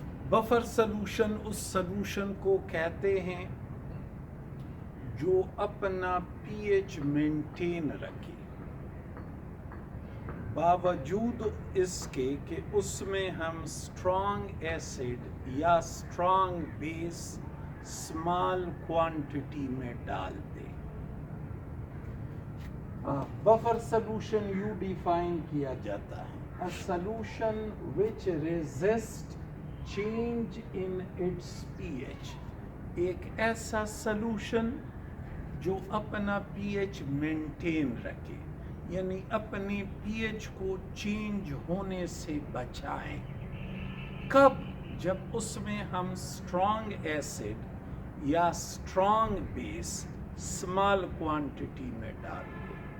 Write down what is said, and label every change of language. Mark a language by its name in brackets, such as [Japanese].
[Urdu] Buffer solution اس solution کو کہتے ہیں جو اپنا پی ایچ مینٹین رکھے باوجود اس کے کہ اس میں ہم اسٹرانگ ایسڈ یا اسٹرانگ بیس اسمال کوانٹٹی میں ڈال دیں. بفر سلوشن یوں ڈیفائن کیا جاتا ہے: [English] a solution which resist change in its pH. [Urdu] ایک ایسا سلوشن جو اپنا پی ایچ مینٹین رکھے، یعنی اپنے پی ایچ کو چینج ہونے سے بچائیں. کب؟ جب اس میں ہم اسٹرانگ ایسڈ یا اسٹرانگ بیس اسمال کوانٹٹی میں ڈال دیں.